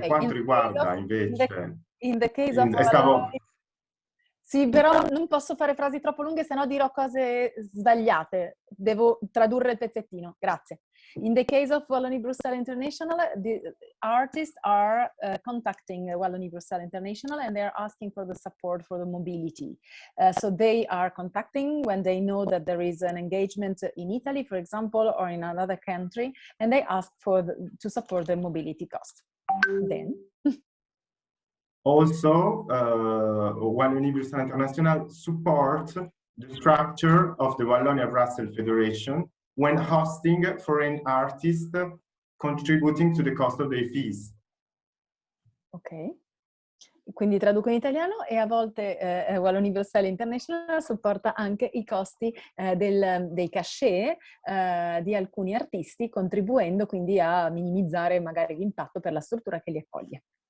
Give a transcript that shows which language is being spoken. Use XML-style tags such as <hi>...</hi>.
<it>Per quanto riguarda invece...</it> <en>In the case of...</en> <it>Sì, però non posso fare frasi troppo lunghe, se no dirò cose sbagliate. Devo tradurre il pezzettino. Grazie.</it> <en>In the case of Wallonie Bruxelles International, the artists are contacting Wallonie Bruxelles International and they're asking for the support for the mobility. So they are contacting when they know that there is an engagement in Italy, for example, or in another country, and they ask to support the mobility cost. Then... Also, Wallonie Bruxelles International supports the structure of the Wallonia-Brussels Federation when hosting foreign artists contributing to the cost of their fees.</en> <it>Ok, quindi traduco in italiano e a volte Wallonie Bruxelles International supporta anche i costi dei cachet di alcuni artisti, contribuendo quindi a minimizzare magari l'impatto per la struttura che li accoglie.</it>